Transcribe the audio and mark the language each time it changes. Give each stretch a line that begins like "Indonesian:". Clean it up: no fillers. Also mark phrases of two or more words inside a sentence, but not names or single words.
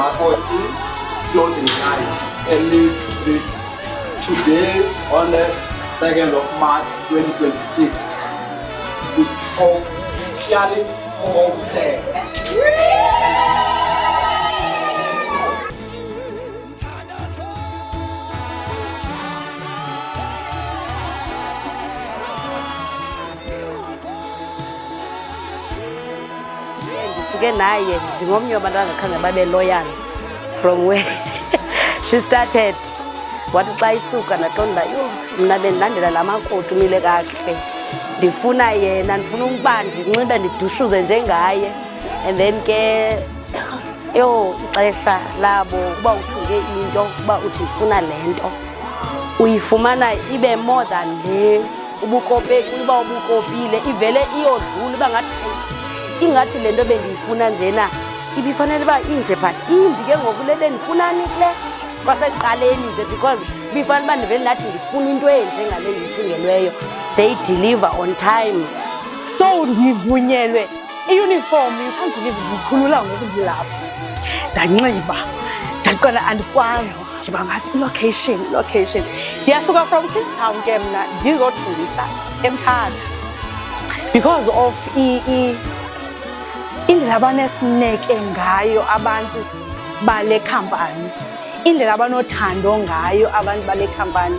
English: Makoti clothing line Elite Street today on the 2nd of March 2026. It's officially open.
Xhosa: Ndisuke naye ndingomnye wabantu angakhange babe loyal
English: from where she started.
Xhosa: Wathi xa isuka ndaqonda yho mna bendandela la makoti umile kakuhle, ndifuna yena, ndifuna ukuba ndinxibe ndidushuze njengaye.
English: And then
Xhosa: ke yho ixesha labo uba uthunge into uba uthi ufuna le nto uyifumana ibe
English: more than
Xhosa: le ubukopeki, uba ubukopile ivele iyodlula uba ngathi ingathi le nto bendiyifuna njena ibifanele uba inje but imbi ke ngoku le bendifunani kule kwaseqaleni nje because ibifanele uba ndivele ndathi ndifuna into enje ngale ndiyithungelweyo.
English: They deliver on time.
Xhosa: So ndivunyelwe i-uniform,
English: you can't believe
Xhosa: ndikhulula ngoku ndilapha. Ndanxiba ndaqonda andikwazi ndiba ngathi location ndiyasuka from Kingstown ke mna ndizothungisa eMthatha
English: because of
Xhosa: indlela abanesineke ngayo abantu bale khampani, indlela abanothando ngayo abantu bale khampani.